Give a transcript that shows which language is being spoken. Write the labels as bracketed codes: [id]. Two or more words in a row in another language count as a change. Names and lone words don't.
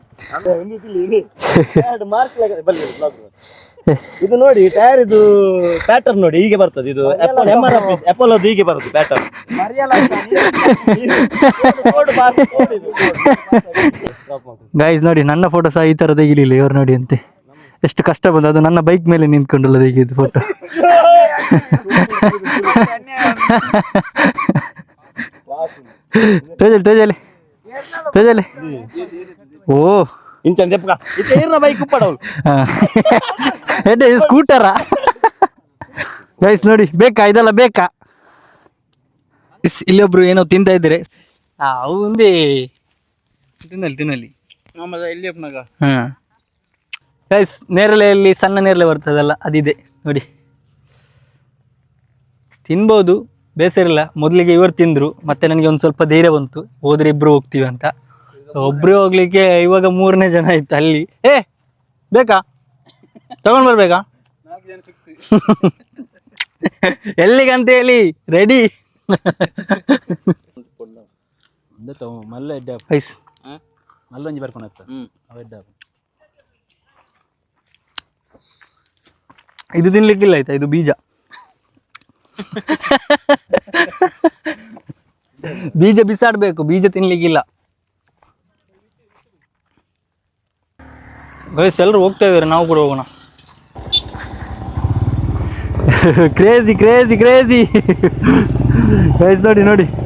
[kn] ಇದು ನೋಡಿ ಟೈರ್ ಇದು ಪ್ಯಾಟರ್ನ್ ನೋಡಿ ಹೀಗೆ ಬರ್ತದೆ ಇದು ಅಪೋಲೋ ಹೀಗೆ ಬರುತ್ತೆ ಪ್ಯಾಟರ್ನ್ ಗೈಸ್ ನೋಡಿ ನನ್ನ ಫೋಟೋ ಸಹ ಈ ತರ ತೆಗಿಲಿಲ್ಲ ಇವ್ರು ನೋಡಿ ಅಂತೆ ಎಷ್ಟು ಕಷ್ಟ ಬಂದು ಅದು ನನ್ನ ಬೈಕ್ ಮೇಲೆ ನಿಂತ್ಕೊಂಡಲ್ಲ ತೆಗಿದ್ದು ಫೋಟೋ ತೇಜಲಿ ಓ [tcy] ಇಂಚನ್ ದೆಪ್ಪಗ ಇತ್ತೆ ಇರ್ನ ಬೈಕ್ ಉಪ್ಪಡವಳು [kn] ಎಡ್ಡೆ ಸ್ಕೂಟರ ಗೈಸ್ ನೋಡಿ ಬೇಕಾ ಇದೆಲ್ಲ ಬೇಕಾ ಇಲ್ಲೊಬ್ರು ಏನೋ ತಿಂತಾ ಇದ್ದೀರಿ ಅವಂದೇ ತಿನ್ನಲಿ ಹಾಂ ಗೈಸ್ ನೇರಳೆಯಲ್ಲಿ ಸಣ್ಣ ನೇರಳೆ ಬರ್ತದಲ್ಲ ಅದಿದೆ ನೋಡಿ ತಿನ್ಬೋದು ಬೇಸರಿಲ್ಲ ಮೊದಲಿಗೆ ಇವರು ತಿಂದರು ಮತ್ತೆ ನನಗೆ ಒಂದು ಸ್ವಲ್ಪ ಧೈರ್ಯ ಬಂತು ಹೋದ್ರೆ ಇಬ್ಬರು ಹೋಗ್ತೀವಿ ಅಂತ ಒಬ್ಬರೇ ಹೋಗ್ಲಿಕ್ಕೆ ಇವಾಗ 3ನೇ ಜನ ಆಯ್ತು ಅಲ್ಲಿ ಬೇಕಾ ತಗೊಂಡು ಬರ್ಬೇಕಾ ಎಲ್ಲಿಗಂತ ಹೇಳಿ ರೆಡಿ [tcy] ಮಲ್ಲ ಎಡ್ಡ ಐಸ್ ಮಲ್ಲೊಂಜಿ ಬರ್ಕೊಂಡು ಎಡ್ಡ [kn] ಇದು ತಿನ್ಲಿಕ್ಕಿಲ್ಲ ಆಯ್ತಾ ಇದು ಬೀಜ ಬೀಜ ಬಿಸಾಡಬೇಕು ಬೀಜ ತಿನ್ಲಿಕ್ಕಿಲ್ಲ ಗೈಸ್ ಎಲ್ಲರೂ ಹೋಗ್ತಾ ಇದ್ದಾರೆ ನಾವು ಕೂಡ ಹೋಗೋಣ [en] crazy crazy crazy [kn] ಗೈಸ್ ನೋಡಿ ನೋಡಿ.